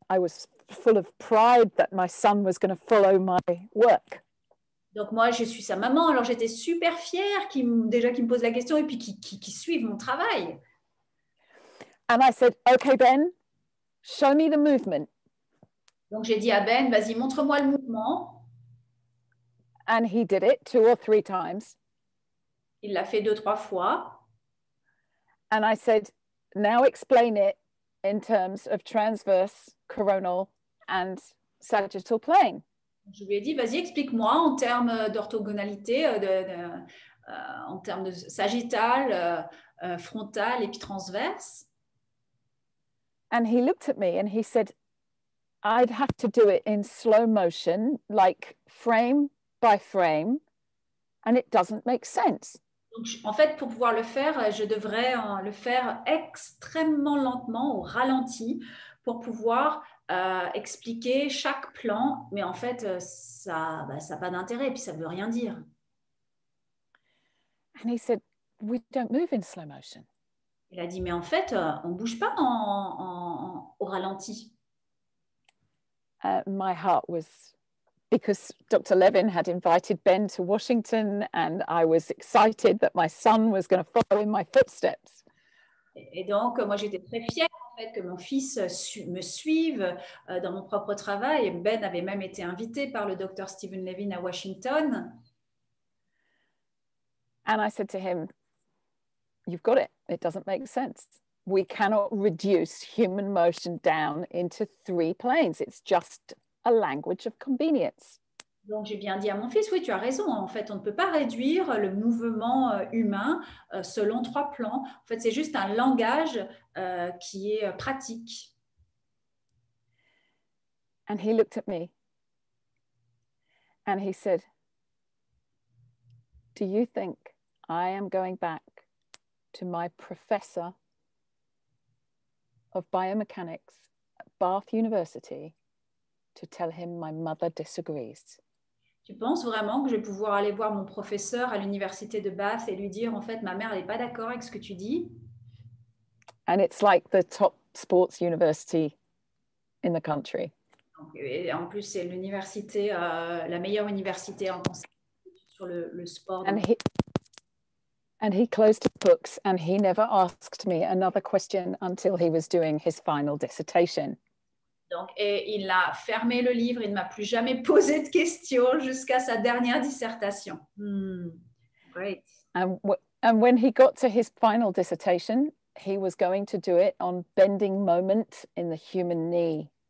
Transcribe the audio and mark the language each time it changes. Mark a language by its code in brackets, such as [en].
[en] I was full of pride that my son was going to follow my work. [fr] Donc moi, je suis sa maman, alors j'étais super fière qu'il me pose la question et puis qu'il suive mon travail. [en] And I said, okay, Ben, show me the movement. [fr] Donc j'ai dit à Ben, vas-y, montre-moi le mouvement. [en] And he did it 2 or 3 times. [fr] Il l'a fait 2-3 fois. [en] And I said, now explain it in terms of transverse, coronal and sagittal plane. [fr] Je lui ai dit, vas-y, explique-moi en termes d'orthogonalité, en termes de sagittal, frontal et puis transverse. [en] And he looked at me and he said, I'd have to do it in slow motion, like frame by frame, and it doesn't make sense. [fr] Donc, en fait, pour pouvoir le faire, je devrais le faire extrêmement lentement, au ralenti, pour pouvoir expliquer chaque plan. Mais en fait, ça n'a pas d'intérêt, puis ça ne veut rien dire. [en] And he said, we don't move in slow motion. [fr] Il a dit, mais en fait, on ne bouge pas au ralenti. [en] My heart was, because Dr. Levin had invited Ben to Washington, and I was excited that my son was going to follow in my footsteps. [fr] Et donc, moi, j'étais très fière en fait, que mon fils me suive dans mon propre travail. Ben avait même été invité par le docteur Stephen Levin à Washington. [en] And I said to him, you've got it. It doesn't make sense. We cannot reduce human motion down into 3 planes. It's just a language of convenience. [fr] Donc, j'ai bien dit à mon fils, oui, tu as raison. En fait, on ne peut pas réduire le mouvement humain selon 3 plans. En fait, c'est juste un langage qui est pratique. [en] And he looked at me and he said, do you think I am going back to my professor of biomechanics at Bath University to tell him my mother disagrees? [fr] Tu penses vraiment que je vais pouvoir aller voir mon professeur à l'université de Bath et lui dire, en fait, ma mère n'est pas d'accord avec ce que tu dis? [en] And it's like the top sports university in the country. [fr] Et en plus, c'est l'université, la meilleure université en sur le sport. [en] And he closed his books and he never asked me another question until he was doing his final dissertation. [fr] Donc, et il a fermé le livre, il ne m'a plus jamais posé de questions jusqu'à sa dernière dissertation. [en] Great. And when he got to his final dissertation, he was going to do it on bending moment in the human knee.